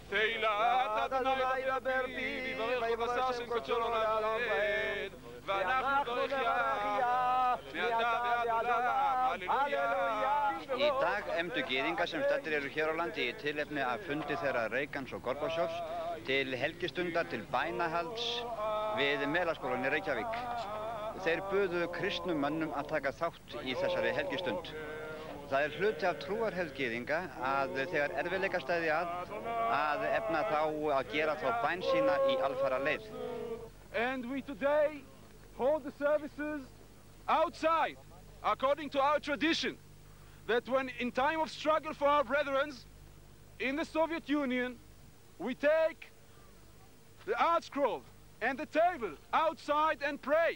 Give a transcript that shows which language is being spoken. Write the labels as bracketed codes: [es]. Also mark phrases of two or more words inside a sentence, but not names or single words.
[is] Í dag efndu gyðinga sem staddir eru hér á landi í tilefni af fundi þeirra Reagans og Gorbatsjovs til helgistundar til bænahalds við Melaskólann í Reykjavík. Þeir buðu kristnum mönnum að taka þátt í þessari helgistund. Það hluti af trúarhefð gyðinga að þegar erfiðleikar steðja að efna þá að gera þá bæn sína í alfara leið. [en] And we today hold the services outside, according to our tradition, that when in time of struggle for our brethren in the Soviet Union, we take the art scroll and the table outside and pray.